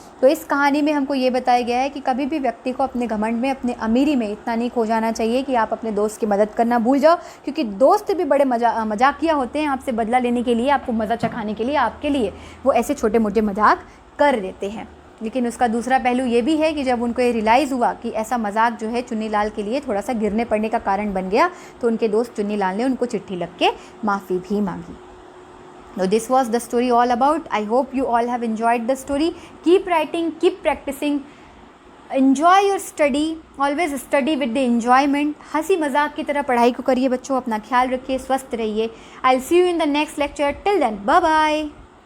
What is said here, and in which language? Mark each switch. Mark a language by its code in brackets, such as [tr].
[hi] तो इस कहानी में हमको ये बताया गया है कि कभी भी व्यक्ति को अपने घमंड में, अपने अमीरी में इतना नहीं खो जाना चाहिए कि आप अपने दोस्त की मदद करना भूल जाओ, क्योंकि दोस्त भी बड़े मजाकिया होते हैं, आपसे बदला लेने के लिए, आपको मज़ा चखाने के लिए, आपके लिए वो ऐसे छोटे मोटे मजाक कर देते हैं। लेकिन उसका दूसरा पहलू ये भी है कि जब उनको ये रियलाइज़ हुआ कि ऐसा मजाक जो है चुन्नी लाल के लिए थोड़ा सा गिरने पड़ने का कारण बन गया, तो उनके दोस्त चुन्नी लाल ने उनको चिट्ठी लिख के माफ़ी भी मांगी। [en] Now this was the story all about. I hope you all have enjoyed the story. Keep writing, keep practicing. Enjoy your study. Always study with the enjoyment. [hi] हंसी मजाक की तरह पढ़ाई को करिए बच्चों, अपना ख्याल रखिए, स्वस्थ रहिए। [en] I'll see you in the next lecture. Till then, bye bye.